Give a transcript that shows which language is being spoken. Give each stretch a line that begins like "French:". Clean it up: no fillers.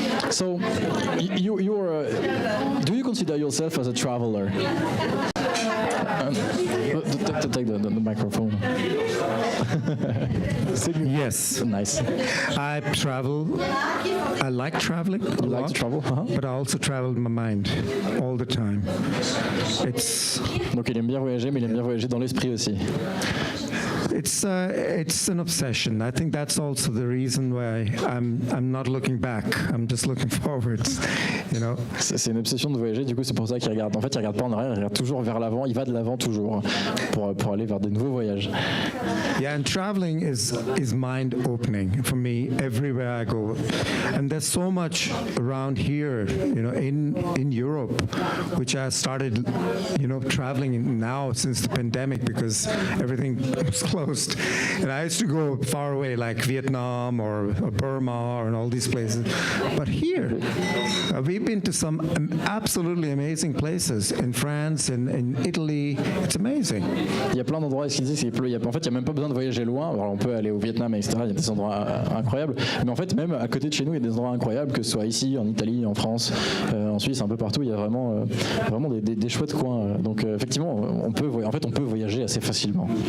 English: So you're do you consider yourself as a traveler? Take the microphone. Yes. Nice. I travel. I like traveling. You like to travel? But I also travel my mind all the time.
French: Donc il aime bien voyager, mais il aime bien voyager dans l'esprit aussi.
English: It's an obsession. I think that's also the reason why I'm not looking back. I'm just looking forward. You know.
French: C'est une obsession de voyager. Du coup, c'est pour ça qu'il regarde. En fait, il regarde pas en arrière. Il regarde toujours vers l'avant. Il va de l'avant toujours pour aller vers des nouveaux voyages.
English: Yeah, and traveling is mind opening for me everywhere I go. And there's so much around here, you know, in Europe, which I started, you know, traveling now since the pandemic because everything was closed. coast. And I used to go far away, like Vietnam or Burma or all these places. But here, we've been to some absolutely amazing places in France, in Italy. It's amazing.
French: Il y a plein d'endroits, ce qu'il dit, c'est en fait, il n'y a même pas besoin de voyager loin. Alors, on peut aller au Vietnam, etc. Il y a des endroits incroyables. Mais en fait, même à côté de chez nous, il y a des endroits incroyables, que ce soit ici, en Italie, en France, en Suisse, un peu partout. Il y a vraiment des chouettes coins. Donc, effectivement, on peut voyager assez facilement.